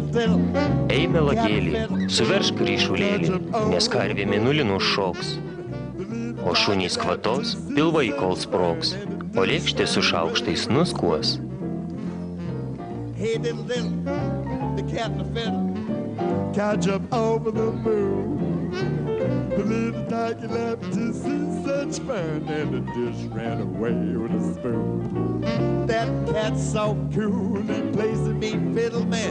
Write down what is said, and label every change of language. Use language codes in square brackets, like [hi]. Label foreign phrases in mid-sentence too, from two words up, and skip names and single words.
[lt] Ei, melagėlį, suveršk ryšulėlį, nes karvė mėnulį nušoks. O šunys kvatos, pilvai kol sprogs, o lėkštė su šaukštais nuskuos. [en] Hey, diddle, diddle, the cat and the fiddle, cow jumped over the moon. The little doggy laughed to see such fun, and the dish ran away with a spoon. That cat's so cool, he plays the mean fiddle man.